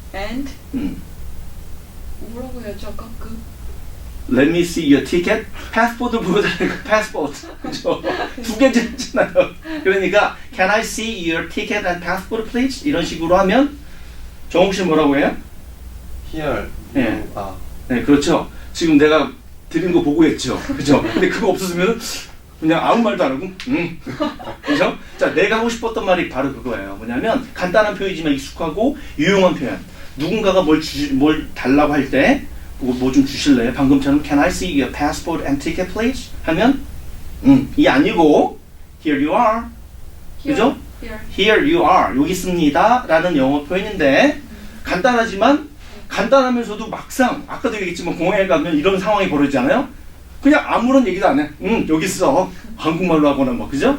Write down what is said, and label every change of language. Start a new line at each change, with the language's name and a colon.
Korean: and 뭐라고 해야지 아까
English: let me see your ticket.
Korean: 패스포드 보여달라는 거, 패스포드. 그죠? 두 개잖아요.
English: 그러니까, can I see your ticket and passport please?
Korean: 이런 식으로 하면, 정욱 씨 뭐라고 해요?
English: Here.
Korean: 네. 네, 그렇죠. 지금 내가 드린 거 보고 했죠. 그죠? 근데 그거 없었으면 그냥 아무 말도 안 하고, 그죠? 자, 내가 하고 싶었던 말이 바로 그거예요. 뭐냐면, 간단한 표현이지만 익숙하고 유용한 표현. 누군가가 뭘 달라고 할 때, 뭐 좀 주실래요?
English: 방금처럼, can I see your passport and ticket please?
Korean: 하면, 이 아니고,
English: here you are.
Korean: 그죠?
English: Here. Here you are.
Korean: 여기 있습니다. 라는 영어 표현인데, 간단하지만, 간단하면서도 막상, 아까도 얘기했지만 공항에 가면 이런 상황이 벌어지잖아요? 그냥 아무런 얘기도 안 해. 여기 있어. 한국말로 하거나 뭐, 그죠?